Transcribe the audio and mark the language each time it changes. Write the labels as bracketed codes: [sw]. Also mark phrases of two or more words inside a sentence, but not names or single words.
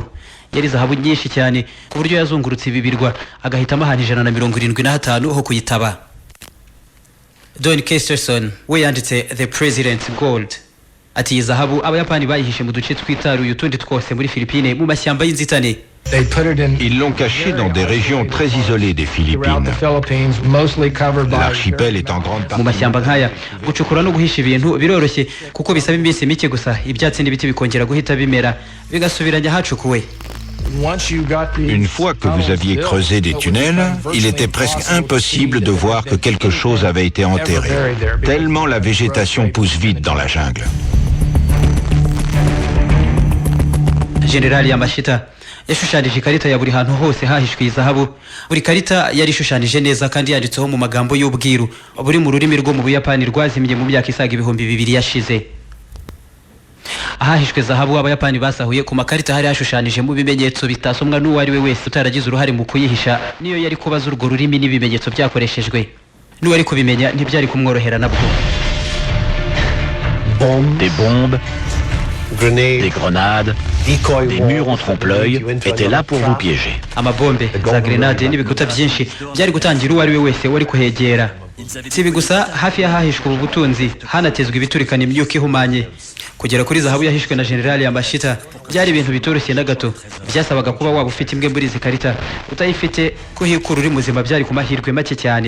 [rw] Yari zahabu nyinshi cyane ku buryo yazungurutse ibi birwa agahitamo ahantu 175 ho kuyitaba. Don Kesterson we yanditse The President's Gold. Ati iyi zahabu Abayapani bayihishe mu duce twitaruye utundi twose muri Philippines mu mashyamba y'inzitane. [fr] Ils l'ont caché dans des régions très isolées des Philippines. L'archipel est en grande partie. [rw] Mu mashyamba nkaya gucukura no guhisha ibintu biroroshye kuko bisaba iminsi mike gusa ibyatsi n'ibiti bikongera guhita bimera bigasubiranya hacukuwe. [fr] Une fois que vous aviez creusé des tunnels, il était presque impossible de voir que quelque chose avait été enterré, tellement la végétation pousse vite dans la jungle. [rw] General Yamashita yashushanije ikarita ya buri hantu hose hahishwe izahabu. Buri karita yari ishushanije neza kandi yanditseho mu magambo y'ubwiru buri mu rurimi rwo mu Buyapani rwazimye mu myaka isaga 2000 yashize. Ahahishwe zahabu Abayapani basahuye ku makarita hari hashushanije mu bimenyetso bitasomwa n'uwo ari we wese utaragize uruhare mu kuyihisha. Niyo yari kubaza urwo rurimi n'ibimenyetso byakoreshejwe, n'uwo ari kubimenya ntibyari kumworohera nabwo. [fr] Des bombes, des grenades, des murs en trompe-l'œil étaient là pour vous piéger. [rw] Amabombe, za grenade n'ibikuta byinshi byari gutangira uwo ari we wese wari kuhegera. Sibi gusa hafi y'ahahishwe ubu butunzi hanatezwe ibiturikana imyuka ihumanye. Kugera kuri zahabu yahishwe na General Yamashita byari ibintu bitoroshye na gato. Byasabaga kuba waba ufite imwe muri izi karita, utayifite kuhikura uri muzima byari ku mahirwe make cyane.